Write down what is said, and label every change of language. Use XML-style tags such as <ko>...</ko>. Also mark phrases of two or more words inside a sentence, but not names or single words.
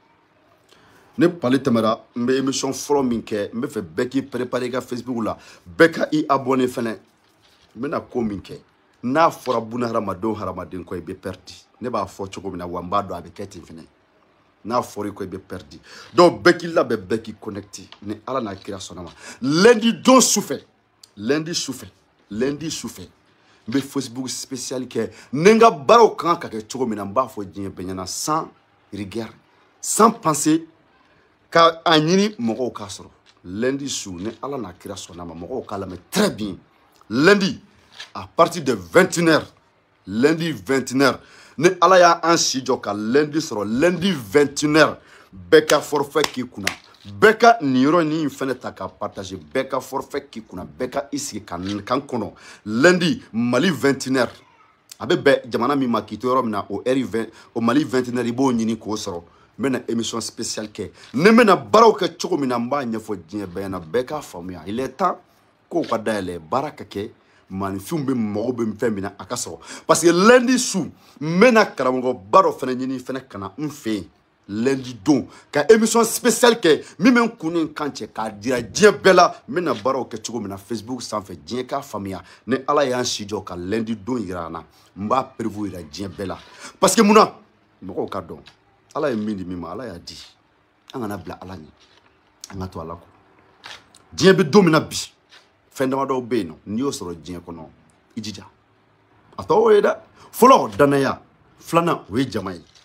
<bm>ne palais tɛmɛra n bɛ émission fɔlɔ min kɛ n bɛ fɛ bɛɛ k'i préparer i ka Facebook la bɛɛ ka i abonné fɛnɛ n bɛna ko min kɛ n'a fɔra buna hadamadenw hadamaden kɔ i bɛ perdu ne b'a fɔ cogo min na wa n b'a dɔn a bɛ kɛ ten fɛnɛ n'a fɔra i kɔ i bɛ perdu donc bɛɛ k'i labɛn bɛɛ k'i connecté ni ala n'a kira sɔnna ma lundi don sufɛ lundi sufɛ n bɛ Facebook spécial kɛ ni n ka baaraw kan ka kɛ cogo min na n b'a fɔ diɲɛ bɛɛ ɲɛna</bm> <fr>sans rigueur sans penser</fr> <bm>ka a ɲini mɔgɔw k'a sɔrɔ lundi su ni ala n'a kira sɔnna ma mɔgɔw k'a lamɛn</bm> <fr>très bien lundi à partir de 21h</fr> <bm>lundi 21h ni ala y'a an si jɔ ka lundi sɔrɔ lundi 21h bɛɛ ka forfait k'i kunna bɛɛ ka nin yɔrɔ nin fɛnɛ ta ka partager bɛɛ ka forfait k'i kunna bɛɛ ka i sigi kan kɔnɔ lundi Mali 21h a bɛ bɛn jamana min ma k'i to yɔrɔ min na o heure 20 o Mali 21h i b'o ɲini k'o sɔrɔ n bɛna</bm> <fr>émission spéciale</fr> <bm>kɛ ne bɛna baaraw kɛ cogo min na n b'a ɲɛfɔ diɲɛ bɛɛ ɲɛna bɛɛ k'a faamuya</bm> <fr>il est temps</fr> <bm>kow ka dayɛlɛ baara ka kɛ maanifinw bɛ mɔgɔw bɛ fɛn min na a ka sɔrɔ</bm> <fr>parce que</fr> <bm>lundi su n bɛna karamɔgɔba dɔ fɛnɛ ɲini fɛnɛ ka na n fɛ yen lundi don ka</bm> <fr>émission spéciale</fr> <bm>kɛ min bɛ n kun ni n kan cɛ k'a dira diɲɛ bɛɛ la n bɛna baaraw kɛ cogo min na Facebook sanfɛ diɲɛ k'a faamuya ni ala y'an si jɔ ka lundi don yira an na n b'a prévu yira diɲɛ bɛɛ la</bm> <fr>parce que</fr> <bm>munna mɔgɔw ka dɔn ala ye min di min ma ala y'a di an kana bila ala ɲɛ an ka to ala kɔ diɲɛ bɛ don min na bi fɛn damadɔw bɛ yen nɔ n'i y'o sɔrɔ diɲɛ kɔnɔ i jija a tɔ o ye dɛ fɔlɔ danaya filanan o ye jama ye</bm>